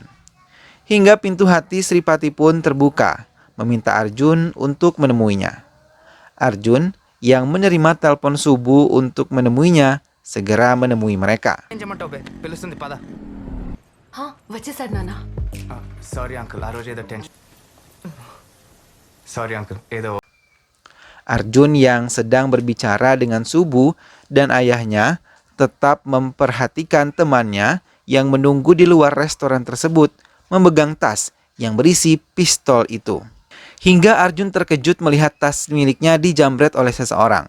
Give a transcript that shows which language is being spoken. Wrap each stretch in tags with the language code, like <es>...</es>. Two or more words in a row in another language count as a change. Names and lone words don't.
<id>Hingga pintu hati Sripati pun terbuka, meminta Arjun untuk menemuinya. Arjun yang menerima telepon Subu untuk menemuinya segera menemui mereka.</id> <te>Huh? వచ్చేశాడ్, నాన్న.</te> <en>Sorry uncle,</en> <te>ఆ రోజు ఏదో టెన్షన్.</te> <en>Sorry uncle,</en> <te>ఏదో.</te> <id>Arjun yang sedang berbicara dengan Subu dan ayahnya tetap memperhatikan temannya yang menunggu di luar restoran tersebut memegang tas yang berisi pistol itu. Hingga Arjun terkejut melihat tas miliknya dijamret oleh seseorang.</id>